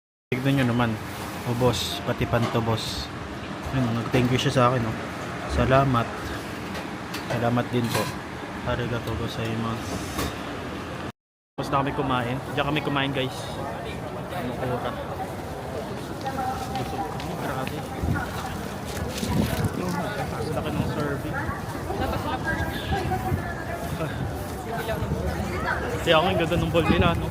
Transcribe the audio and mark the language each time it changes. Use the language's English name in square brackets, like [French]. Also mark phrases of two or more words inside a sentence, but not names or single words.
[Filipino] Tignan nyo naman. O boss, pati panto boss. Yun, nag- [English] thank you [Filipino] siya sa akin. Oh. Salamat. Salamat din po. [Japanese] ありがとうございます. [Filipino] Tapos na kami kumain. Diyan kami kumain guys. Mukura. Busog kami. Grabe. Ang laki ng serving. Dapat sila first. Kaya ako yung ganda ng bowl nila, no?